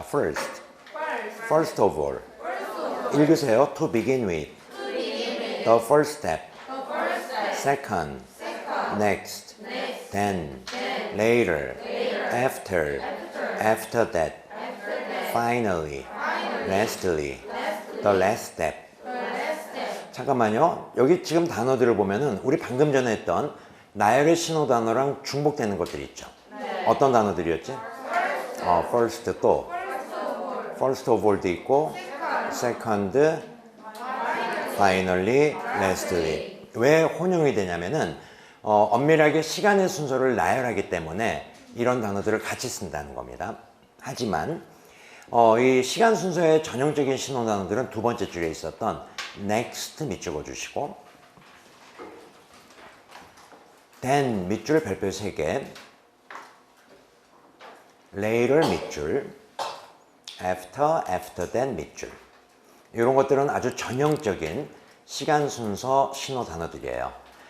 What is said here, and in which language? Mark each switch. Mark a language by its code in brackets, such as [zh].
[en] First of all. [ko] 읽으세요. [en] To begin with. The first step. Second. Next. Then. Later. After. After that. Finally. Lastly. The last step. [ko] 잠깐만요. 여기 지금 단어들을 보면은 우리 방금 전에 했던 나열의 신호 단어랑 중복되는 것들이 있죠. 어떤 단어들이었지? first 또 first of all도 있고 second, finally, lastly. 왜 혼용이 되냐면은 엄밀하게 시간의 순서를 나열하기 때문에 이런 단어들을 같이 쓴다는 겁니다. 하지만 이 시간 순서의 전형적인 신호 단어들은 두 번째 줄에 있었던 next 밑줄 그어주시고 then 밑줄 별표 3개 later 밑줄 after then 밑줄 이런 것들은 아주 전형적인 시간 순서 신호 단어들이에요.